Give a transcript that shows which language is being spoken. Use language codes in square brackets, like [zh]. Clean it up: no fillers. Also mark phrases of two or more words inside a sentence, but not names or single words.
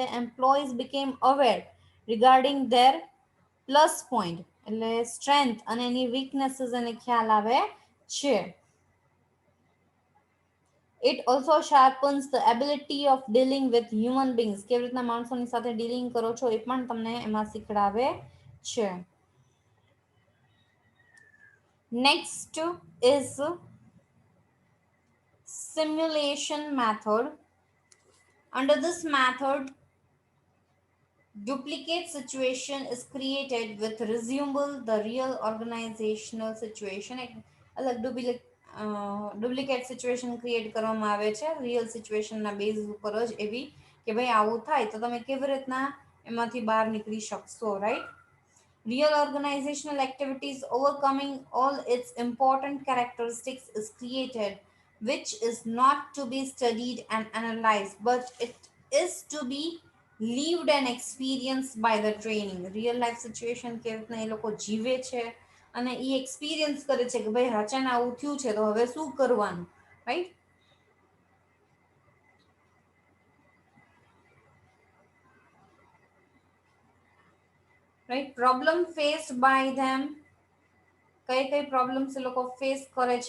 [en] employees became aware regarding their plus point [gu] એટલે સ્ટ્રેન્થ અને એની વીકનેસીસ એને ખ્યાલ આવે છે. [en] it also sharpens the ability of dealing with human beings. [gu] કેવી રીતના માણસોની સાથે ડીલિંગ કરો છો એ પણ તમને એમાં શીખડાવે છે. [en] next is simulation method. Under this method, duplicate situation is created with resemble the real organizational situation. [gu] એક અલગ [en] duplicate situation create [gu] કરવામાં આવે છે [en] real situationના [gu] બેઝ ઉપર જ એવી કે ભાઈ આવું થાય તો તમે કેવી રીતના એમાંથી બહાર નીકળી શકશો, રાઈટ. [en] Real organizational activities overcoming all its important characteristics is created, which is not to be studied and analyzed, but it is to be lived and experienced by the training. Real life situation [gu] કેવી રીતના એ લોકો જીવે છે અને એ એક્સપિરિયન્સ કરે છે કે ભાઈ અચાનક આવું થયું છે તો હવે શું કરવાનું, રાઈટ. [en] right, problem faced by them, [gu] કઈ કઈ પ્રોબ્લેમ્સ એ લોકો ફેસ કરે છે.